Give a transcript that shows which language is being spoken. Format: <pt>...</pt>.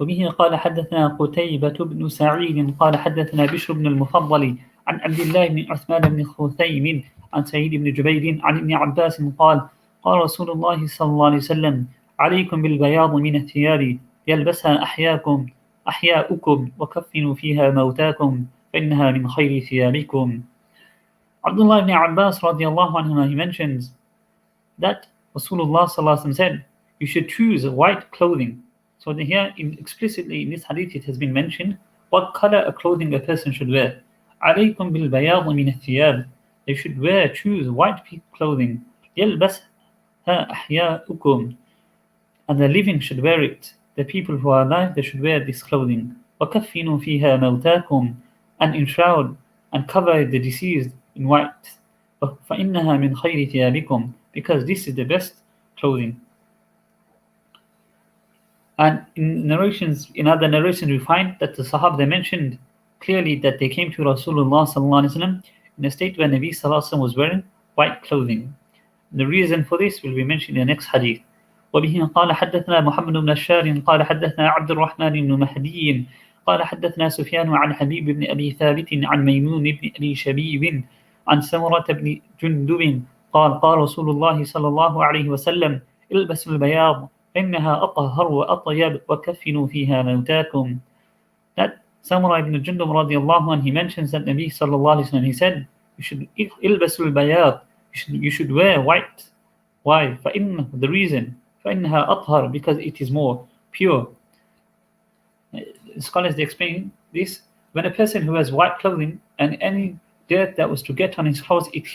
<ar>وبه قال حدثنا قتيبة بن سعيد قال حدثنا بشر بن المفضل عن عبد الله بن عثمان بن خثيم عن سعيد بن جبير عن ابن عباس قال قال رسول الله صلى الله عليه وسلم عليكم بالبياض من الثياب يلبسها أحياؤكم وكفنوا فيها موتاكم فإنها من خير ثيابكم.</ar> <en>Abdullah ibn Abbas radiallahu anhu, he mentions that Rasulullah sallallahu alaihi wasallam said, you should choose white clothing. So here, explicitly in this hadith, it has been mentioned what color of clothing a person should wear.</en> <ar>عليكم بالبياض من الثياب,</ar> <en>they should choose white clothing.</en> <ar>يلبسها أحياؤكم,</ar> <en>and the living should wear it. The people who are alive, they should wear this clothing.</en> <ar>وكفنوا فيها موتاكم,</ar> <en>and enshroud and cover the deceased in white.</en> <ar>فإنها من خير ثيابكم,</ar> <en>because this is the best clothing. And in other narrations, we find that the Sahaba, they mentioned clearly that they came to Rasulullah sallallahu alaihi wasallam in a state where Nabi sallallahu alaihi wasallam was wearing white clothing. The reason for this will be mentioned in the next hadith.</en> <ar>وبه قال حدثنا محمد بن بشار قال حدثنا عبد الرحمن بن مهدي قال حدثنا سفيان عن حبيب بن أبي ثابت عن ميمون بن أبي شبيب عن سمرة بن جندب قال قال رسول الله صلى الله عليه وسلم البسوا البياض إنها أطهر وأطيب وكفنوا فيها موتاكم.</ar> <en>That Samurah ibn Jundub radiallahu anhu, he mentions that Nabi sallallahu alayhi wa sallam, he said, you should</en> <ar>ilbasul bayad,</ar> <en>you should wear white. Why? The reason,</en> <ar>فإنها أطهر,</ar> <en>because it is more pure. Scholars, they explain this. When a person who has white clothing and any dirt that was to get on his clothes,</en>